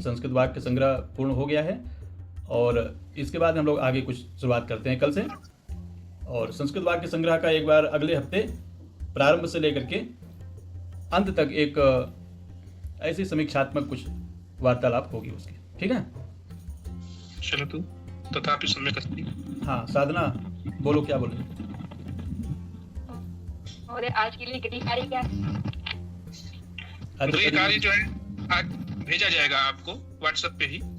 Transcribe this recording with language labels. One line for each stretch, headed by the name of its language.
Hindi: संस्कृत वाक्य संग्रह पूर्ण हो गया है और इसके बाद हम लोग आगे कुछ शुरुआत करते हैं कल से। और संस्कृत वाक्य संग्रह का एक बार अगले हफ्ते प्रारंभ से लेकर के अंत तक एक ऐसी समीक्षात्मक कुछ वार्तालाप होगी उसकी, ठीक है।
Sanskrit: चलतु तथापि सम्यक् अस्ति।
Hindi: हाँ साधना, बोलो, क्या बोले। और आज के लिए गृह कार्य क्या? गृह कार्य जो है आज भेजा जाएगा आपको व्हाट्सएप पे ही।